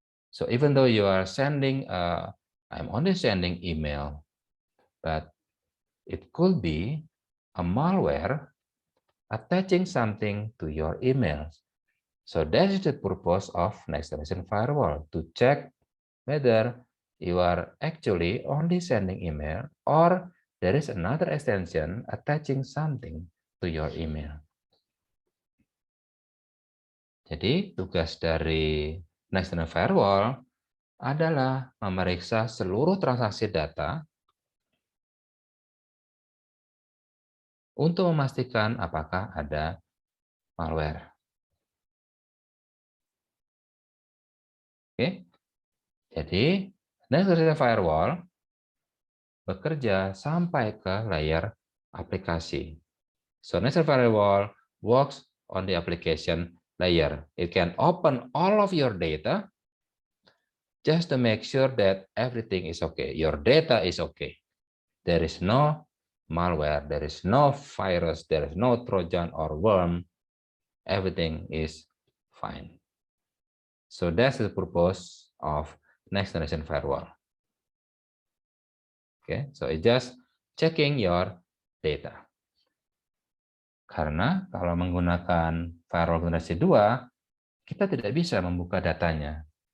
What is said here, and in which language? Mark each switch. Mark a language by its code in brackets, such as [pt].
[en] So even though you are sending, I'm only sending email, but it could be a malware attaching something to your emails. So that is the purpose of next generation firewall, to check whether you are actually only sending email or there is another extension attaching something to your email. [id] Jadi tugas dari next generation firewall adalah memeriksa seluruh transaksi data untuk memastikan apakah ada malware. Oke, jadi next generation firewall bekerja sampai ke layer aplikasi. [en] So next generation firewall works on the application layer. It can open all of your data just to make sure that everything is okay. Your data is okay. There is no malware, there is no virus, there is no Trojan or worm. Everything is fine. So that's the purpose of next generation firewall. Okay, so it's just checking your data. [id] Karena kalau menggunakan firewall generasi 2, kita tidak bisa membuka datanya.